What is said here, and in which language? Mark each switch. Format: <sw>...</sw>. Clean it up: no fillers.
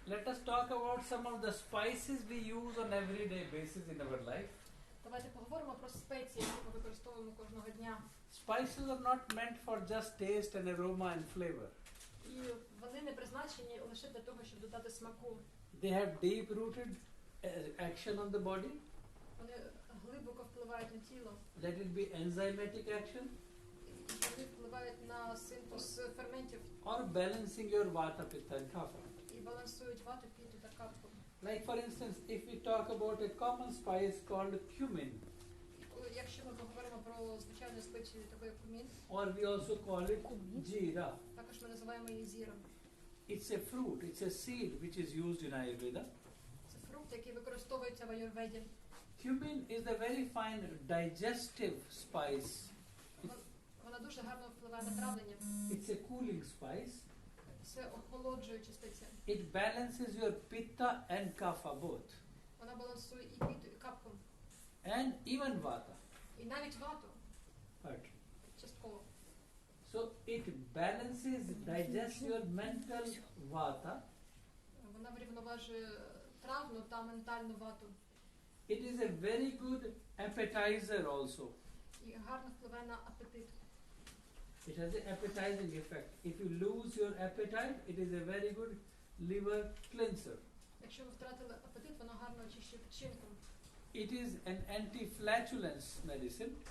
<en>Let us talk about some of the spices we use on everyday basis in our life.</en> <uk>Давайте поговоримо про спеції, які ми використовуємо кожного дня.</uk> <en>Spices are not meant for just taste and aroma and flavor.</en> <uk>І вони не призначені лише для того, щоб додати смаку.</uk> <en>They have deep-rooted action on the body.</en> <uk>Вони глибоко впливають на тіло.</uk> <en>Let it be enzymatic action</en> <uk>І вони впливають на синтез ферментів</uk> <en>or balancing your vata, pitta and kapha.</en> <uk>і балансують вату, піту та капку.</uk> <en>Like for instance, if we talk about a common spice called cumin,</en> <uk>Якщо ми поговоримо про звичайну спецію, таку як кумін,</uk> <en>or we also call it jeera.</en> <uk>також ми називаємо її зіром.</uk> <en>It's a fruit, it's a seed which is used in Ayurveda.</en> <uk>Це фрукт, який використовується в аюрведі.</uk> <en>Cumin is a very fine digestive spice.</en> <uk>Вона дуже гарно впливає на травлення.</uk> <en>It's a cooling spice.</en> <uk>Це охолоджуюча спеція.</uk> <en>It balances your pitta and kapha both.</en> <uk>Вона балансує і піту, і капку,</uk> <en>And even vata.</en> <uk>і навіть вату</uk> <en>But</en> <uk>частково.</uk> <en>so it balances, digests your mental vata.</en> <uk>Вона врівноважує травну та ментальну вату.</uk> <en>It is a very good appetizer also.</en> <uk>І гарно впливає на апетит.</uk> <en>It has an appetizing effect. If you lose your appetite, it is a very good liver cleanser.</en> <uk>Якщо ви втратили апетит, вона гарно очищує печінку.</uk> <en>It is an anti-flatulence medicine.</en>